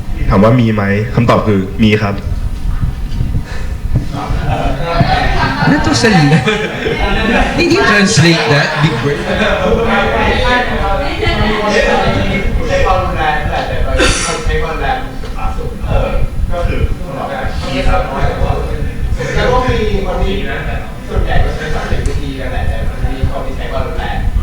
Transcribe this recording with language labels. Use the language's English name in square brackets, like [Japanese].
[Thai] ถามว่ามีไหมคำตอบคือมีครับ [English] That was a Did you translate that? Big word. [Thai] ใช้ความรุนแรงแต่ใช้ความรุนแรงก็คือมีครับแล้วก็มีมันมีส่วนใหญ่ก็ใช้สันติวิธีกันแหละแต่มันมีคนที่ใช้ความรุนแรง